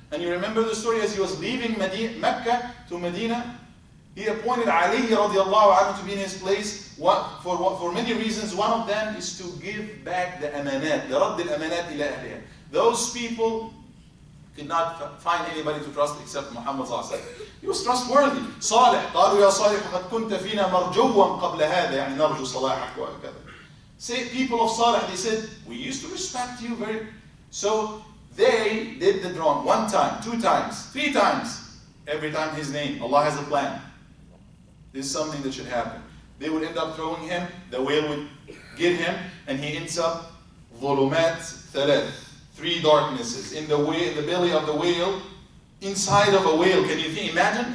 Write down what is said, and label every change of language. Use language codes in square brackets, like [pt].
[en] And you remember the story as he was leaving Mecca to Medina? He appointed Ali radiallahu anhu to be in his place for many reasons. One of them is to give back the amanat, the [ar] radd al-amanat ila ahliha. [en] Those people could not find anybody to trust except Muhammad sallallahu alaihi wasallam. He was trustworthy. صالح. [ar] قالوا يا صالح قد كنت فينا مرجوا قبل هذا يعني نرجو صلاحك وهكذا. [en] Say, people of Salih, they said, we used to respect you very. So they did the drawing 1 time, 2 times, 3 times. Every time his name. Allah has a plan. This is something that should happen. They would end up throwing him, the whale would get him, and he ends up [ar] ظulumat ثلاث, [en] 3 darknesses in the belly of the whale, inside of a whale. Can you imagine?